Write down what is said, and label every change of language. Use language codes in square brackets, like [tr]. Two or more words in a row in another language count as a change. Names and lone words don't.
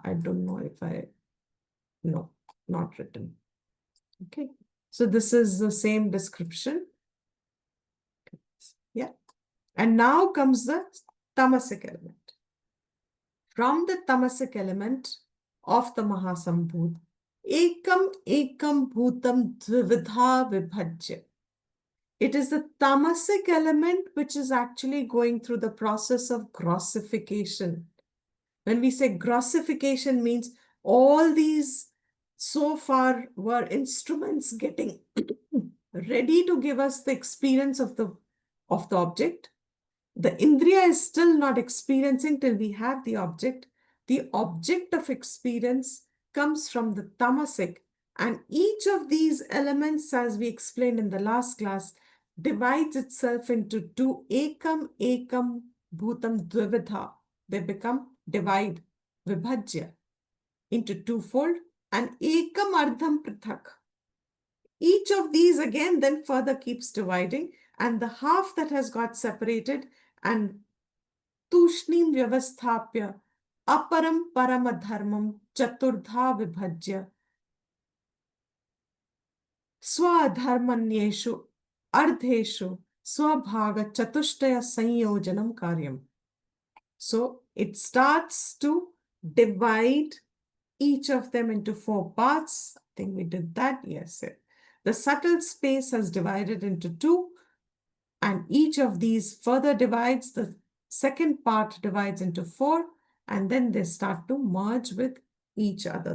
[en] I don't know if no, not written. Okay. So this is the same description. Yeah. And now comes the tamasic element. From the tamasic element of the Mahasambhut, [sa] एकम् एकम् भूतम् द्विविधा विभज्य. [en] It is the tamasic element which is actually going through the process of grossification. When we say grossification means all these so far were instruments getting ready to give us the experience of the object. The Indriya is still not experiencing till we have the object. The object of experience comes from the tamasic, and each of these elements, as we explained in the last class, divides itself into two [sa] एकम् एकम् भूतम् द्विविधा. [en] They become divide, vibhajya, into twofold, and [sa] एकम् अर्धम् पृथक्. [en] Each of these again then further keeps dividing, and the half that has got separated and [sa] तूष्णीम् व्यवस्थाप्य अपरम् परमधर्मम् चतुर्धा विभज्य स्वधर्मान्येषु अर्धेषु स्वभाग चतुष्टय संयोजनम् कार्यम्. [en] So it starts to divide each of them into four parts. I think we did that. Yes. The subtle space has divided into two, and each of these further divides. The second part divides into four, and then they start to merge with each other.